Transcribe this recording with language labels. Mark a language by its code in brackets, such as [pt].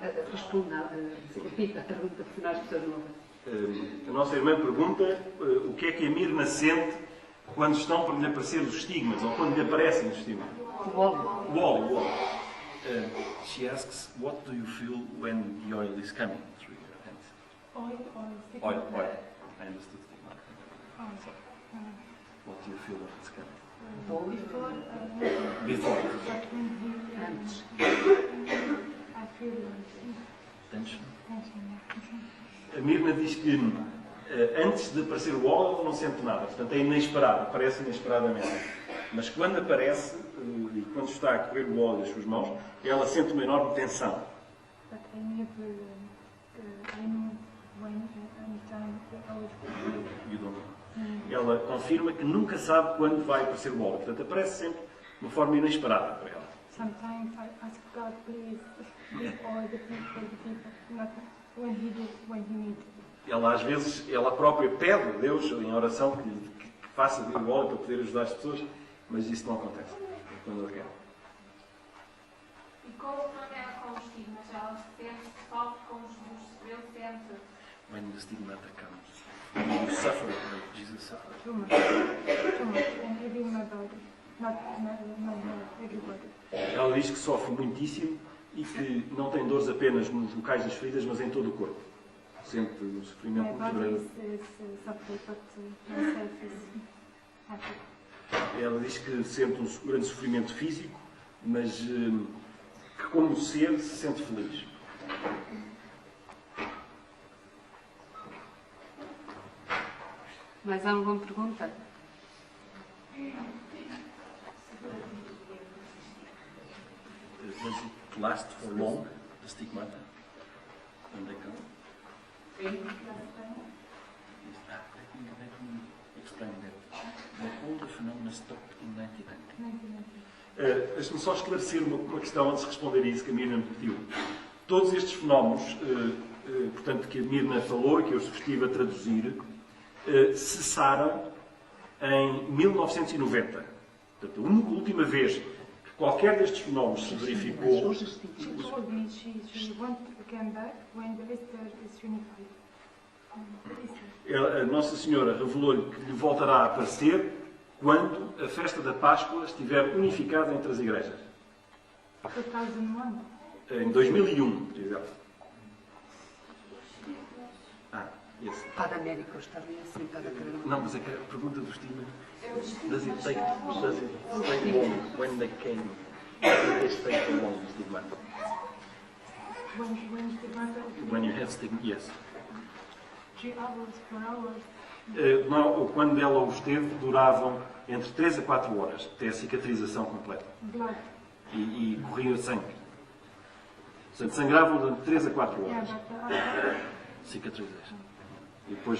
[pt] Responda, repita a pergunta, porque as pessoas não ouvem. A nossa irmã pergunta o que é que a Mirna sente quando estão para lhe aparecer os estigmas, ou quando lhe aparecem os estigmas. O óleo. O óleo. [en] She asks, what do you feel when the oil is coming through your hands? Oil. I understood stigma. What do you feel when it's coming? Before. [pt] Antes. [en] I feel Tension. tension. [pt] A Mirna diz que antes de aparecer o óleo ela não sente nada, portanto é inesperado, aparece inesperadamente. Mas quando aparece, e quando está a correr o óleo nas suas mãos, ela sente uma enorme tensão. [en] But I never, I know when anytime I was You don't know. [pt] Ela confirma que nunca sabe quando vai aparecer o óleo, portanto aparece sempre de uma forma inesperada para ela. [en] sometimes I ask God, please, give all the people, not when he needs. [pt] Ela às vezes, ela própria pede a Deus em oração que faça vir o óleo para poder ajudar as pessoas, mas isso não acontece quando ela quer. E como o problema é com os estigmas, ela sente, sofre com Jesus, ele sente. [en] When the stigmata comes, you suffer like Jesus suffered. Too much, and even my body, not everybody. [pt] Ela diz que sofre muitíssimo e que não tem dores apenas nos locais das feridas, mas em todo o corpo. Sente o sofrimento [en] My [pt] muito [en] body [pt] grande. [en] is suffering, but myself is happy. [pt] Ela diz que sente um grande sofrimento físico, mas que como ser se sente feliz. Mais alguma pergunta? [en] Does it last for long, the stigmata, when they come? Let me explain that. All the phenomena stopped in 1990. [pt] Deixe-me só esclarecer uma questão antes de responder a isso que a Mirna me pediu. Todos estes fenómenos, portanto, que a Mirna falou e que eu estive a traduzir, cessaram em 1990. Portanto, a última vez que qualquer destes fenómenos se verificou. [en] She told me she wants to come back when the Easter is unified. [pt] A Nossa Senhora revelou-lhe que lhe voltará a aparecer quando a festa da Páscoa estiver unificada entre as igrejas. [en] 2001. [pt] Em 2001, diz ela. [en] Yes. [pt] Padre Américo está ali assim para querer. Não, mas é que a pergunta do Stephen. [en] Does it take long when they came? Does it take so long, stigmata? When stigmata? When you have stigmata, yes. 3 hours, 4 hours. [pt] Não, quando ela os teve, duravam entre 3 a 4 horas, até a cicatrização completa. [en] Blood. [pt] E corria sangue. Portanto, sangravam durante 3 a 4 horas. Cicatrization. E depois...